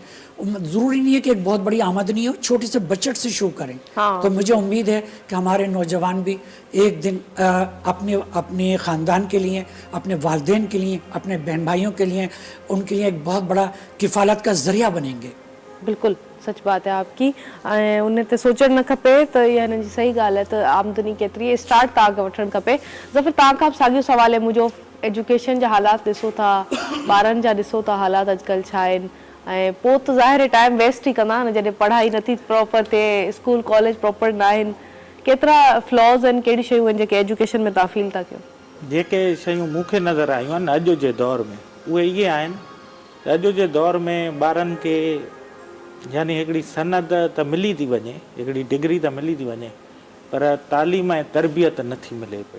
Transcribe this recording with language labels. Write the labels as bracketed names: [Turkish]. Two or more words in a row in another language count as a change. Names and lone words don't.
[Urdu] ضروری نہیں ہے کہ ایک بہت بڑی آمدنی ہو، چھوٹے سے بجٹ سے شروع کریں. تو مجھے امید ہے کہ ہمارے نوجوان بھی ایک دن اپنے خاندان کے لیے، اپنے والدین کے لیے، اپنے بہن بھائیوں کے لیے، ان کے لیے ایک بہت بڑا کفالت کا ذریعہ بنیں گے. بالکل سچ بات ہے آپ کی۔ انہیں تو [Sindhi] सोचण न खपे, [Urdu] تو یہ [Sindhi] हिन जी सही ॻाल्हि [Urdu] है। [Sindhi] तो आमदनी केतिरी स्टार्ट तव्हांखे वठणु खपे। ज़फ़र, तव्हांखां साॻियो सवाल है मुंहिंजो, एजुकेशन जा हालात ॾिसो था, ॿारनि जा ॾिसो था हालात अॼुकल्ह छा आहिनि, ऐं पोइ त ज़ाहिर है [English] time waste [Sindhi] ई कंदा न जॾहिं पढ़ाई नथी प्रॉपर थिए, [English] school college [Sindhi] प्रॉपर न आहिनि। केतिरा फ्लॉज़ आहिनि, कहिड़ी शयूं आहिनि जेके एजुकेशन में तव्हां फील था कयो? जेके शयूं मूंखे नज़र आयूं आहिनि अॼु जे दौर में, उहे इहे आहिनि त अॼु जे दौर में ॿारनि खे यानी हिकिड़ी सनद त मिली थी वञे, हिकिड़ी डिग्री त मिली थी वञे, पर तालीम ऐं तरबियत नथी मिले पई।